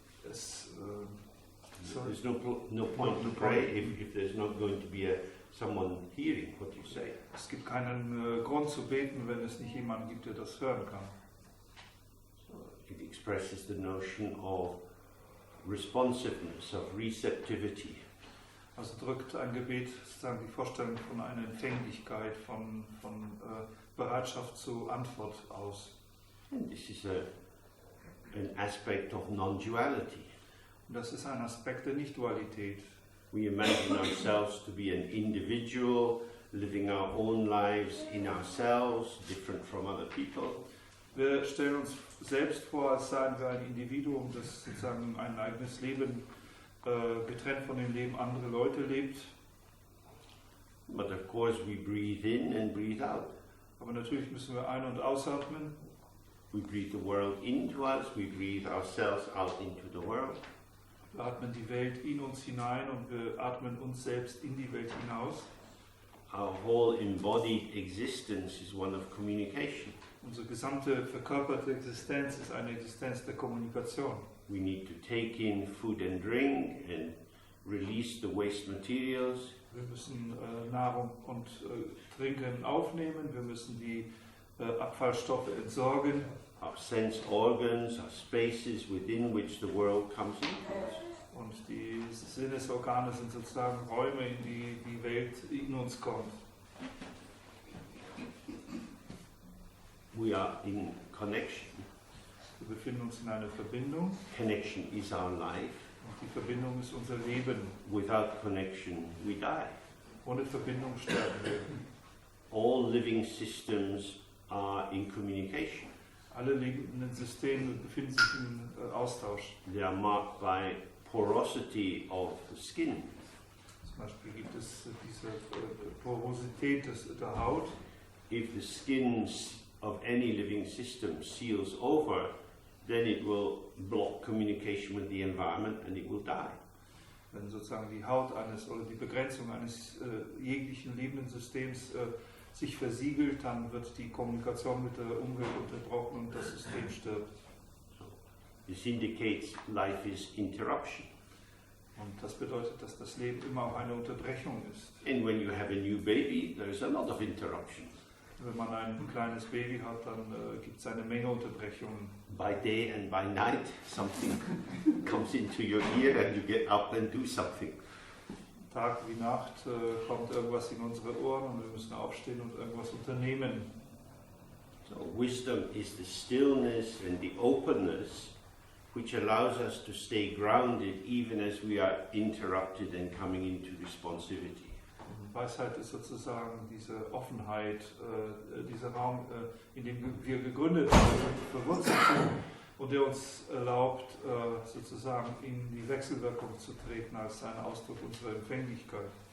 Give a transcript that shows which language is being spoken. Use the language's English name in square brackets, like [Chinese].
[English] There's no point to pray if there's not going to be someone hearing what you say. [German] Es gibt keinen Grund zu beten, wenn es nicht jemanden gibt, der das hören kann. [English] It expresses the notion of responsiveness, of receptivity. [German] Also drückt ein Gebet sozusagen die Vorstellung von einer Empfänglichkeit, von Bereitschaft zur Antwort aus. [English] And this is an aspect of non-duality. [German] Und das ist ein Aspekt der Nicht-Dualität. [English] We imagine ourselves to be an individual, living our own lives in ourselves, different from other people. [German] Wir stellen uns selbst vor, als seien wir ein Individuum, das sozusagen ein eigenes Leben getrennt von dem Leben anderer Leute lebt. [English] But of course we breathe in and breathe out. [German] Aber natürlich müssen wir ein- und ausatmen. [English] We breathe the world into us, we breathe ourselves out into the world. [German] Wir atmen die Welt in uns hinein und wir atmen uns selbst in die Welt hinaus. [English] Our whole embodied existence is one of communication. [German] Unsere gesamte verkörperte Existenz ist eine Existenz der Kommunikation. [English] We need to take in food and drink and release the waste materials. [German] Wir müssen Nahrung und Trinken aufnehmen, wir müssen die Abfallstoffe entsorgen. [English] Our sense organs are spaces within which the world comes into us. [German] Und die Sinnesorgane sind sozusagen Räume, in die die Welt in uns kommt. [English] We are in connection. [German] Wir befinden uns in einer Verbindung. [English] Connection is our life. [German] Und die Verbindung ist unser Leben. [English] Without connection, we die. [German] Ohne Verbindung sterben wir. [English] All living systems are in communication. [German] Alle lebenden Systeme befinden sich im Austausch. [English] They are marked by porosity of the skin. [German] Zum Beispiel gibt es diese Porosität der Haut. [English] If the skin of any living system seals over, then it will block communication with the environment and it will die. [German] Wenn sozusagen die Haut oder die Begrenzung eines jeglichen lebenden Systems sich versiegelt, dann wird die Kommunikation mit der Umwelt unterbrochen und das System stirbt. [English] This indicates life is interruption. [German] Und das bedeutet, dass das Leben immer auch eine Unterbrechung ist. [English] And when you have a new baby, there's a lot of interruption. [German] Wenn man ein kleines Baby hat, dann gibt es eine Menge Unterbrechungen. [English] By day and by night, something comes into your ear and you get up and do something. [German] Tag wie Nacht kommt irgendwas in unsere Ohren und wir müssen aufstehen und irgendwas unternehmen. [English] So wisdom is the stillness and the openness which allows us to stay grounded even as we are interrupted and coming into responsivity. [German] Weisheit ist sozusagen diese Offenheit, dieser Raum, in dem wir gegründet und verwurzelt sind und der uns erlaubt, sozusagen in die Wechselwirkung zu treten als ein Ausdruck unserer Empfänglichkeit.